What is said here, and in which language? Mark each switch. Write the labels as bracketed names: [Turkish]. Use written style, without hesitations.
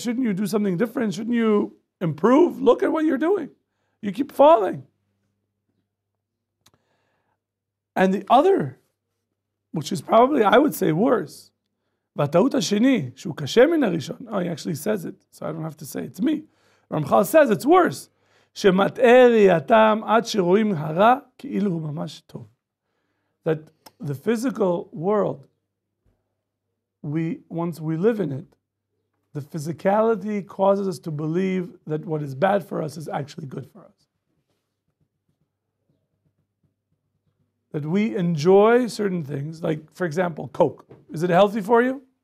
[English] Shouldn't you do something different? Shouldn't you improve? Look at what you're doing. You keep falling. And the other, which is probably, I would say, worse, [Hebrew] והטעות השני, שהוא קשה מן הראשון, [English] he actually says it, so I don't have to say it's me. Ramchal says it's worse. [Hebrew] שמטעה ראייתם עד שרואים הרע כאילו הוא ממש טוב. [English] That the physical world, once we live in it, the physicality causes us to believe that what is bad for us is actually good for us. That we enjoy certain things, like, for example, Coke. Is it healthy for you?